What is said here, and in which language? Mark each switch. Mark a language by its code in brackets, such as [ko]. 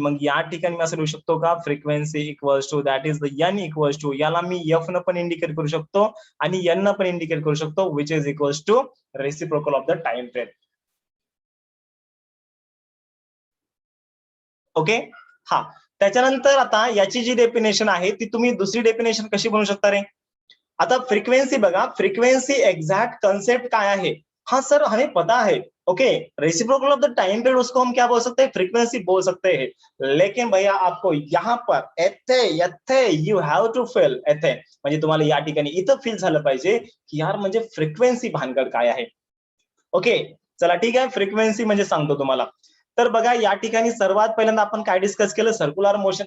[mr] मग या ठिकाणी मी असं लिहू शकतो का? [en] frequency equals to that is the N equals to, [mr] याला मी एफ न पण इंडिकेट करू शकतो आणि एन न पण इंडिकेट करू शकतो, [en] Which is equals to reciprocal of the time period. [mr] Okay, हा. त्याच्यानंतर आता याची जी डेफिनेशन आहे ती तुम्ही दुसरी डेफिनेशन कशी बनवू शकता रे? [hi] आता फ्रीक्वेंसी बघा, फ्रीक्वेंसी एग्जैक्ट कंसेप्ट क्या है? हाँ सर हमें पता है. Okay, [en] reciprocal of the time period [hi] उसको हम क्या बोल सकते हैं? फ्रीक्वेंसी बोल सकते हैं. लेकिन भैया आपको यहाँ पर [mr] येथे [en] you have to feel [mr] येथे, म्हणजे तुम्हाला या ठिकाणी इथं फील झालं पाहिजे की यार म्हणजे फ्रिक्वेन्सी भानगड काय आहे. ओके, चला ठीक आहे, फ्रिक्वेन्सी म्हणजे सांगतो तुम्हाला. तर बघा या ठिकाणी सर्वात पहिल्यांदा आपण काय डिस्कस केलं, सर्क्युलर मोशन.